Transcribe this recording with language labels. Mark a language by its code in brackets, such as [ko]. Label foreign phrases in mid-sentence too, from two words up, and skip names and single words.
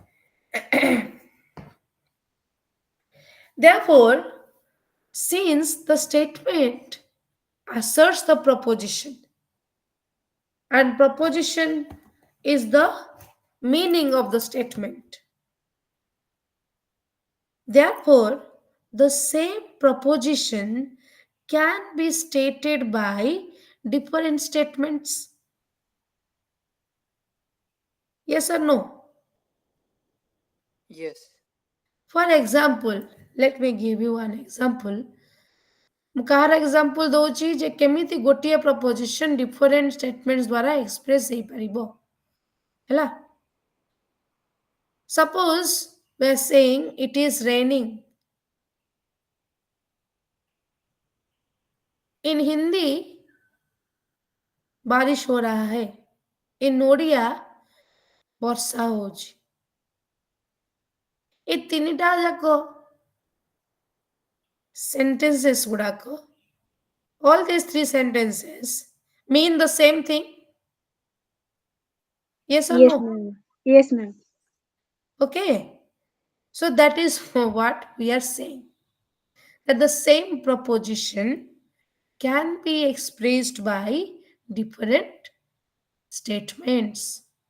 [en] Therefore, since the statement asserts the proposition, and proposition is the meaning of the statement, therefore, the same proposition can be stated by different statements. Yes or no? Yes. For example, let me give you an example. [or] ମୁଁ କାହାର ଏକ୍ସାମ୍ପଲ୍ ଦେଉଛି ଯେ କେମିତି ଗୋଟିଏ ପ୍ରପୋଜିସନ୍ [en] different statements [or] ଦ୍ୱାରା ଏକ୍ସପ୍ରେସ୍ ହେଇପାରିବ ହେଲା [en] suppose we are saying it is raining. In Hindi [hi] बारिश हो रहा है. [or] In ओडिया ବର୍ଷା ହେଉଛି. ଏ ତିନିଟା ଯାକ sentences ଗୁଡାକ, [en] all these three sentences mean the same thing. Yes or Yes, no? ma'am. Yes, ma'am. Okay. So that is what we are saying. That the same proposition can be expressed by different statements.